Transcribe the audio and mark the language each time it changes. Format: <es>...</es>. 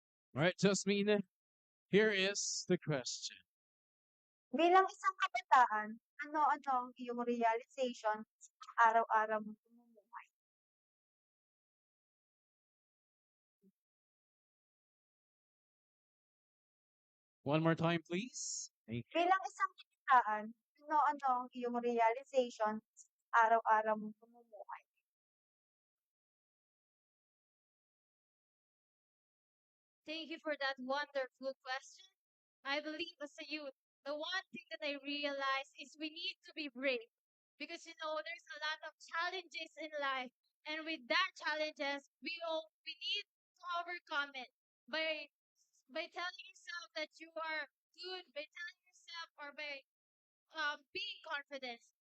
<en>All right, Jasmine, here is the question.</en> <tl>Bilang isang kabataan, ano-ano ang iyong realization sa araw-araw mong pamumuhay?</tl> <en>One more time, please. Thank you.</en> <tl>Bilang isang kabataan, ano-ano ang iyong realization sa araw-araw mong pamumuhay?</tl> <en>Thank you for that wonderful question. I believe as a youth, the one thing that I realize is we need to be brave because there's a lot of challenges in life, and with that challenges, we need to overcome it by telling yourself that you are good, by telling yourself or by being confident.</en>